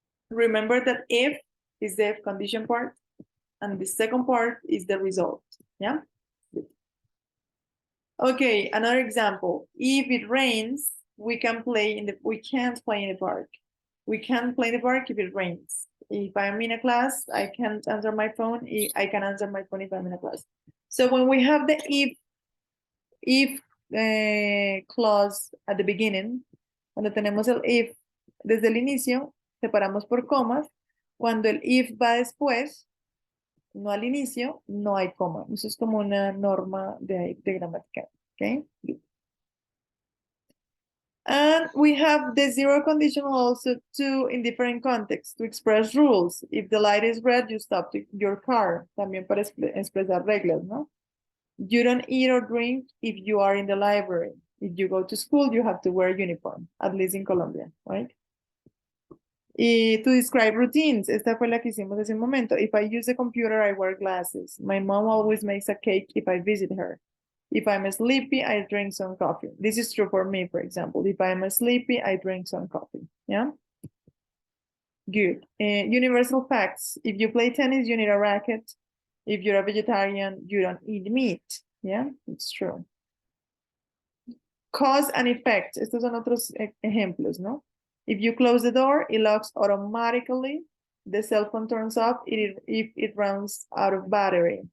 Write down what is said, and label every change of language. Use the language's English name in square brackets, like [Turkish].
[English] Remember that if is the condition part, and the second part is the result, yeah? Good. Okay, another example. If it rains, we can't play in the park. We can't play in the park if it rains. If I'm in a class, I can't answer my phone. I can answer my phone if I'm in a class. So when we have the if clause at the beginning, [Spanish] cuando tenemos el if desde el inicio, separamos por comas. Cuando el if va después, no al inicio, no hay coma. Eso es como una norma de gramática. [English] Okay. And we have the zero conditional also too in different contexts to express rules. If the light is red, you stop your car. [Spanish] También para expresar reglas, ¿no? [English] You don't eat or drink if you are in the library. If you go to school, you have to wear a uniform, at least in Colombia, right? [Spanish] Y [English] to describe routines, [Spanish] esta fue la que hicimos hace un momento. [English] If I use a computer, I wear glasses. My mom always makes a cake if I visit her. If I'm sleepy, I drink some coffee. This is true for me, for example. If I'm sleepy, I drink some coffee. Yeah? Good. Universal facts. If you play tennis, you need a racket. If you're a vegetarian, you don't eat meat. Yeah, it's true. Cause and effect. [Spanish] Estos son otros ejemplos, ¿no? [English] If you close the door, it locks automatically. The cell phone turns off if it runs out of battery.